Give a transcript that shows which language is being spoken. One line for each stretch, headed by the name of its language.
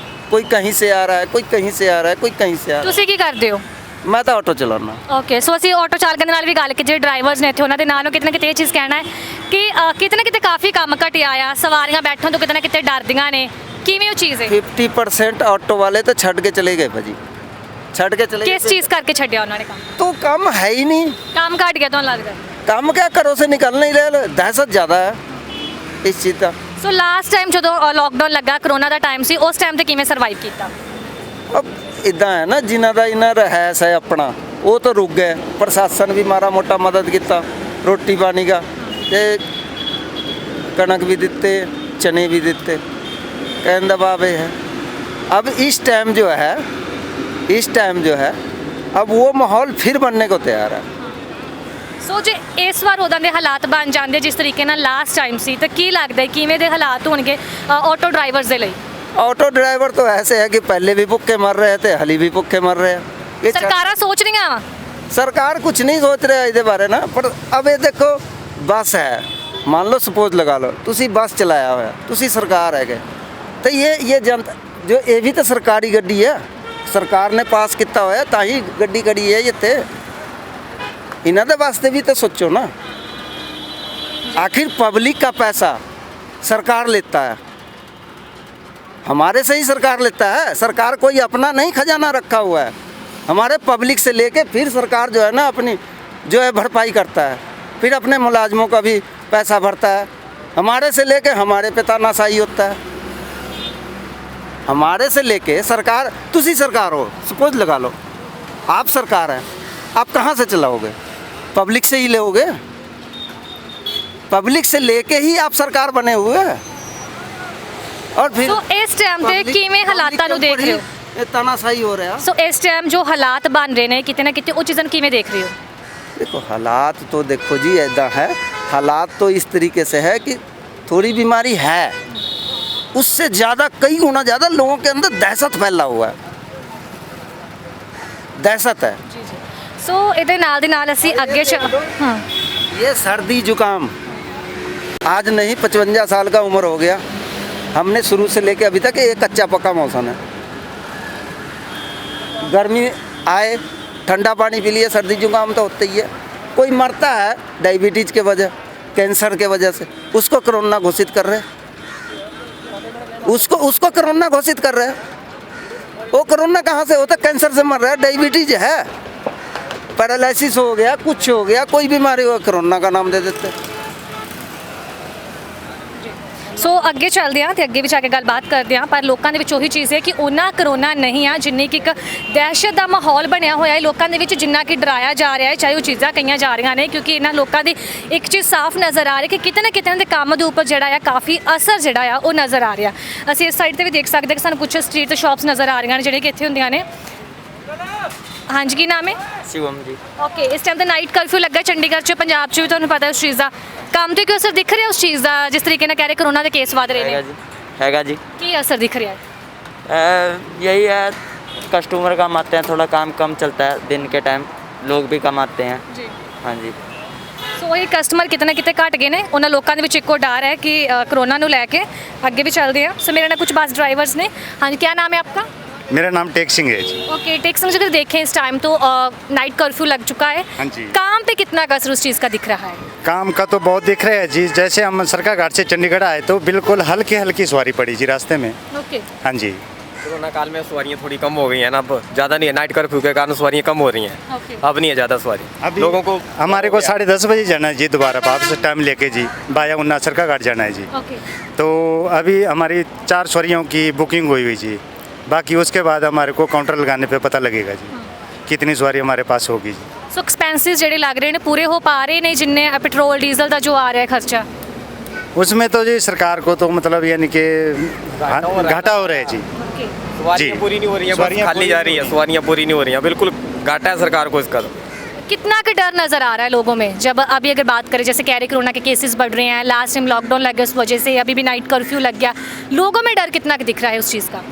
Hindi: कोई कहीं से आ रहा है, कोई कहीं से आ रहा है, कोई कहीं से आ रहा
Punjabi: ਤੁਸੀਂ ਕੀ ਕਰਦੇ ਹੋ?
Hindi: है। मैं तो ऑटो चलाना।
Punjabi: ਓਕੇ, ਸੋ ਅਸੀਂ ਆਟੋ ਚਾਲਕਾਂ ਦੇ ਨਾਲ ਵੀ ਗੱਲ ਕੀਤੀ, ਜਿਹੜੇ ਡਰਾਈਵਰਸ ਨੇ ਇੱਥੇ ਉਹਨਾਂ ਦੇ ਨਾਲ ਕਿਤੇ ਨਾ ਕਿਤੇ ਇਹ ਚੀਜ਼ ਕਹਿਣਾ ਹੈ ਕਿ ਕਿਤੇ ਨਾ ਕਿਤੇ ਕਾਫੀ ਕੰਮ ਘਟਿਆ ਆ, ਸਵਾਰੀਆਂ ਬੈਠਣ ਤੋਂ ਕਿਤੇ ਨਾ ਕਿਤੇ ਡਰਦੀਆਂ ਨੇ। ਕਿਵੇਂ ਉਹ ਚੀਜ਼ ਹੈ?
Hindi: 50% ऑटो वाले तो छड़ के चले गए भाजी, छड़ के चले
Punjabi: ਕਿਸ
Hindi: गए।
Punjabi: ਚੀਜ਼ ਕਰਕੇ ਛੱਡਿਆ ਉਹਨਾਂ ਨੇ ਕੰਮ?
Hindi: तो काम है ही नहीं,
Punjabi: ਕੰਮ ਘਟ ਗਿਆ ਤੁਹਾਨੂੰ ਲੱਗਦਾ?
Hindi: काम क्या करो से निकल नहीं रहे, दहशत ज़्यादा है इस चीज़ का।
Punjabi: ਸੋ ਲਾਸਟ ਟਾਈਮ ਜਦੋਂ ਲੋਕਡਾਊਨ ਲੱਗਾ, ਕਰੋਨਾ ਦਾ ਟਾਈਮ ਸੀ, ਉਸ ਟਾਈਮ ਤੇ ਕਿਵੇਂ ਸਰਵਾਈਵ ਕੀਤਾ?
Hindi: अब इदा है ना, जिन्हों का इन्ना रहस है अपना वो तो रुक गए। प्रशासन भी मारा मोटा मदद किया, रोटी पानी का, ते कणक भी दिते, चने भी दिते, कहने का भाव है। अब इस टाइम जो है अब वो माहौल फिर बनने को तैयार है।
Punjabi: ਸੋ ਜੇ ਇਸ ਵਾਰ ਉਦਾਂ ਦੇ ਹਾਲਾਤ ਬਣ ਜਾਂਦੇ ਜਿਸ ਤਰੀਕੇ ਨਾਲ ਲਾਸਟ ਟਾਈਮ ਸੀ ਤਾਂ ਕੀ ਲੱਗਦਾ ਹੈ ਕਿਵੇਂ ਦੇ ਹਾਲਾਤ ਹੋਣਗੇ ਆਟੋ ਡਰਾਈਵਰਸ ਦੇ ਲਈ?
Hindi: ऑटो ड्राइवर तो ऐसे है कि पहले भी भुक्खे मर रहे थे, हली भी भुक्खे मर रहे हैं। ये
Punjabi: ਸਰਕਾਰਾਂ ਸੋਚ ਰਹੀਆਂ ਵਾ?
Hindi: सरकार कुछ नहीं सोच रहा है इस बारे ना, पर अब ये देखो बस है,
Punjabi: ਮੰਨ ਲਓ ਸਪੋਜ਼ ਲਗਾ ਲਓ ਤੁਸੀਂ ਬੱਸ ਚਲਾਇਆ ਹੋਇਆ, ਤੁਸੀਂ ਸਰਕਾਰ ਹੈਗੇ ਤੇ ਇਹ ਜਨਤਾ ਜੋ ਇਹ ਵੀ ਤਾਂ ਸਰਕਾਰੀ ਗੱਡੀ ਹੈ, ਸਰਕਾਰ ਨੇ ਪਾਸ ਕੀਤਾ ਹੋਇਆ ਤਾਂ ਹੀ ਗੱਡੀ ਖੜੀ ਹੈ ਇੱਥੇ। ਇਹਨਾਂ ਦੇ ਵਾਸਤੇ ਵੀ ਤਾਂ
Hindi: सोचो ना, आखिर पब्लिक का पैसा सरकार लेता है, हमारे से ही सरकार लेता है। सरकार कोई अपना नहीं खजाना रखा हुआ है, हमारे पब्लिक से लेके फिर सरकार जो है ना अपनी जो है भरपाई करता है, फिर अपने मुलाजमों का भी पैसा भरता है। हमारे से लेके हमारे पे तानाशाही होता है, हमारे से लेके सरकार, तुसी सरकार हो सपोज लगा लो, आप सरकार है, आप कहाँ से चलाओगे? पब्लिक से ही लोगे, पब्लिक से लेके ही आप सरकार बने हुए हैं। और फिर
Punjabi: ਸੋ ਇਸ ਟਾਈਮ ਤੇ ਕਿਵੇਂ ਹਾਲਾਤਾਂ ਨੂੰ ਦੇਖ ਰਹੇ ਹੋ?
Hindi: ये तानाशाही हो रहा है।
Punjabi: ਸੋ ਇਸ ਟਾਈਮ ਜੋ ਹਾਲਾਤ ਬਣ ਰਹੇ ਨੇ ਕਿਤੇ ਨਾ ਕਿਤੇ ਉਹ ਚੀਜ਼ਾਂ ਨੂੰ ਕਿਵੇਂ ਦੇਖ ਰਹੇ ਹੋ?
Hindi: देखो हालात तो देखो जी ऐसा है, हालात तो इस तरीके से है कि थोड़ी बीमारी है, उससे ज़्यादा कई गुना ज़्यादा लोगों के अंदर दहशत फैला हुआ है, दहशत है।
Punjabi: ਸੋ ਇਹਦੇ ਨਾਲ ਦੇ ਨਾਲ ਅਸੀਂ ਅੱਗੇ
Hindi: ये सर्दी जुकाम आज नहीं 55 साल का उम्र हो गया, हमने शुरू से लेके अभी तक ये कच्चा पक्का मौसम है। गर्मी आए ठंडा पानी पी लिए, सर्दी जुकाम तो होता ही है। कोई मरता है डायबिटीज़ के वजह, कैंसर के वजह से, उसको कोरोना घोषित कर रहे, उसको कोरोना घोषित कर रहे हैं। वो कोरोना कहाँ से होता? कैंसर से मर रहा है, डायबिटीज है, पैरालिसिस हो गया, कुछ हो गया, कोई बीमारी हो, कोरोना का नाम दे देते।
Punjabi: ਸੋ ਅੱਗੇ ਚੱਲਦੇ ਹਾਂ ਤੇ ਅੱਗੇ ਵੀ ਜਾ ਕੇ ਗੱਲਬਾਤ ਕਰਦੇ ਹਾਂ, ਪਰ ਲੋਕਾਂ ਦੇ ਵਿੱਚ ਉਹੀ ਚੀਜ਼ ਹੈ ਕਿ ਉਹਨਾਂ ਕਰੋਨਾ ਨਹੀਂ ਆ ਜਿੰਨੀ ਕਿ ਇੱਕ ਦਹਿਸ਼ਤ ਦਾ ਮਾਹੌਲ ਬਣਿਆ ਹੋਇਆ ਹੈ ਲੋਕਾਂ ਦੇ ਵਿੱਚ, ਜਿੰਨਾ ਕਿ ਡਰਾਇਆ ਜਾ ਰਿਹਾ ਹੈ, ਚਾਹੇ ਉਹ ਚੀਜ਼ਾਂ ਕਹੀਆਂ ਜਾ ਰਹੀਆਂ ਨੇ, ਕਿਉਂਕਿ ਇਹਨਾਂ ਲੋਕਾਂ ਦੀ ਇੱਕ ਚੀਜ਼ ਸਾਫ਼ ਨਜ਼ਰ ਆ ਰਹੀ ਕਿ ਕਿਤੇ ਨਾ ਕਿਤੇ ਇਹਨਾਂ ਦੇ ਕੰਮ ਦੇ ਉੱਪਰ ਜਿਹੜਾ ਆ ਕਾਫੀ ਅਸਰ ਜਿਹੜਾ ਆ ਉਹ ਨਜ਼ਰ ਆ ਰਿਹਾ। ਅਸੀਂ ਇਸ ਸਾਈਡ ਤੇ ਵੀ ਦੇਖ ਸਕਦੇ ਕਿ ਸਾਨੂੰ ਕੁਝ ਸਟਰੀਟ ਤੇ ਸ਼ਾਪਸ ਨਜ਼ਰ ਆ ਰਹੀਆਂ ਨੇ ਜਿਹੜੀਆਂ ਕਿ ਇੱਥੇ ਹੁੰਦੀਆਂ ਨੇ। ਹਾਂਜੀ, ਕੀ ਨਾਮ ਹੈ?
Hindi: शिवम जी।
Punjabi: ਓਕੇ, ਇਸ ਟਾਈਮ ਤੇ ਨਾਈਟ ਕਰਫਿਊ ਲੱਗਾ ਚੰਡੀਗੜ੍ਹ 'ਚ, ਪੰਜਾਬ 'ਚ ਵੀ ਤੁਹਾਨੂੰ ਪਤਾ ਉਸ ਚੀਜ਼ ਦਾ, ਕੰਮ ਤੇ ਕੋਈ ਅਸਰ ਦਿਖ ਰਿਹਾ ਉਸ ਚੀਜ਼ ਦਾ ਜਿਸ ਤਰੀਕੇ ਨਾਲ ਕਹਿ ਰਹੇ ਕੋਰੋਨਾ ਦੇ ਕੇਸ ਵਧ ਰਹੇ ਨੇ?
Hindi: हैगा जी।
Punjabi: ਕੀ ਅਸਰ ਦਿਖ ਰਿਹਾ ਹੈ?
Hindi: यही है, कस्टमर कम आते हैं, थोड़ा काम कम चलता है, दिन के टाइम लोग भी कम आते हैं।
Punjabi: ਜੀ।
Hindi: हाँ जी।
Punjabi: ਸੋ ਇਹ ਕਸਟਮਰ ਕਿਤੇ ਨਾ ਕਿਤੇ ਘਟ ਗਏ ਨੇ, ਉਹਨਾਂ ਲੋਕਾਂ ਦੇ ਵਿੱਚ ਇੱਕੋ ਡਰ ਹੈ ਕਿ ਕੋਰੋਨਾ ਨੂੰ ਲੈ ਕੇ। ਅੱਗੇ ਵੀ ਚੱਲਦੇ ਹਾਂ। ਸੋ ਮੇਰੇ ਨਾਲ ਕੁਝ ਬੱਸ ਡਰਾਈਵਰਸ ਨੇ। ਹਾਂਜੀ, ਕੀ ਨਾਮ ਹੈ ਆਪਕਾ?
Hindi: मेरा नाम टेक सिंह है जी। ओके, टेक सिंह जी, अगर देखें इस टाइम तो नाइट कर्फ्यू लग चुका है। हाँ जी। काम पे कितना का असर उस चीज़ का दिख रहा है? काम का तो बहुत दिख रहा है जी। जैसे हम सरका घाट से चंडीगढ़ आए तो बिल्कुल हल्की हल्की सवारी पड़ी जी रास्ते में। ओके। हाँ जी। कोरोना काल में सवारियाँ थोड़ी कम हो गई हैं ना, अब ज़्यादा नहीं है, नाइट कर्फ्यू के कारण सवारियाँ कम हो रही हैं। ओके। अब नहीं है ज़्यादा सवारी। अब लोगों को हमारे को 10:30 बजे जाना है जी, दोबारा वापस टाइम लेके जी, बाया उन्ना सरका घाट जाना है जी। ओके। तो अभी हमारी 4 सवारियों की बुकिंग हुई हुई जी, बाकी उसके बाद हमारे को काउंटर लगाने पे पता लगेगा जी कितनी सवारी हमारे पास होगी जी।
Punjabi: सो एक्सपेंसेस ਜਿਹੜੇ ਲੱਗ ਰਹੇ ਨੇ ਪੂਰੇ ਹੋ ਪਾ ਰਹੇ ਨੇ ਜਿੰਨੇ ਪੈਟਰੋਲ ਡੀਜ਼ਲ ਦਾ ਜੋ ਆ ਰਿਹਾ ਖਰਚਾ?
Hindi: उसमें तो जी सरकार को तो मतलब यानी कि घाटा हो रहा है जी। सवारियाँ पूरी नहीं हो रही हैं, बस खाली जा रही है, सवारियाँ पूरी नहीं हो रही हैं, बिल्कुल घाटा है सरकार को इसका। कितना का डर नज़र आ रहा है लोगों में? जब अभी अगर बात करें, जैसे कह रहे कोरोना के केसेस बढ़ रहे हैं, लास्ट टाइम लॉकडाउन लग गया उस वजह से, अभी भी नाइट कर्फ्यू लग गया, लोगों में डर कितना दिख रहा है उस चीज़ का?